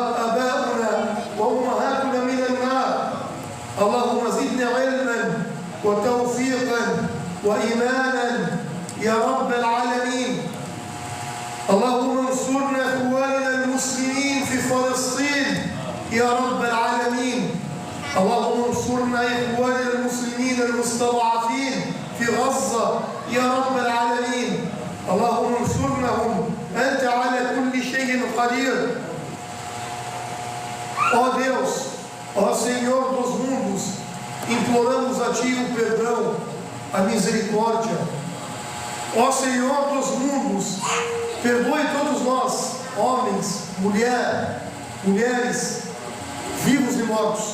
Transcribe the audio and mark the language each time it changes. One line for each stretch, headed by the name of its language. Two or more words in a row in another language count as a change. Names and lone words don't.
Arabic: آبائنا وأمهاتنا من النار اللهم زدنا علما وتوفيقا وإيمانا يا رب العالمين اللهم انصرنا إخواننا المسلمين في فلسطين يا رب العالمين اللهم انصرنا إخواننا المسلمين المستضعفين في غزة يا رب العالمين اللهم انصرنهم أنت على كل شيء قدير.
Portuguese: Ó Deus, ó Senhor dos mundos, imploramos a Ti o perdão, a misericórdia. Ó Senhor dos mundos, perdoe todos nós, homens, mulheres, vivos e mortos.